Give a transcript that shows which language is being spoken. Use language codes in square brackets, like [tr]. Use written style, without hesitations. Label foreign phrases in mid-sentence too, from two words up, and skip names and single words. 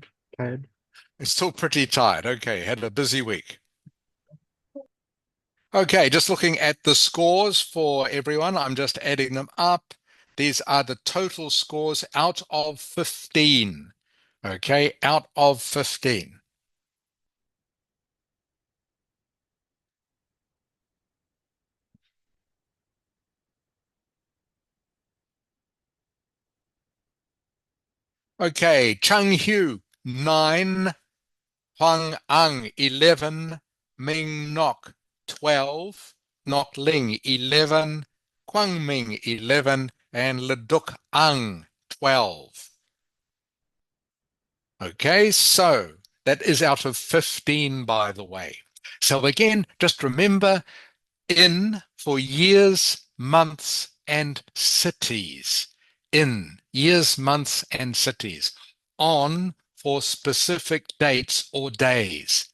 [en] It's still pretty tired. Okay, had a busy week. Okay, just looking at the scores for everyone. I'm just adding them up. These are the total scores out of 15. Okay, out of 15. Okay, Chung Hu, 9. Huang Ang, 11. Ming Nok, 12. Nok Ling, 11. Kwang Ming, 11. And Leduk Ang, 12. Okay, so that is out of 15, by the way. So again, just remember, in for years, months, and cities. In years, months, and cities. On for specific dates or days.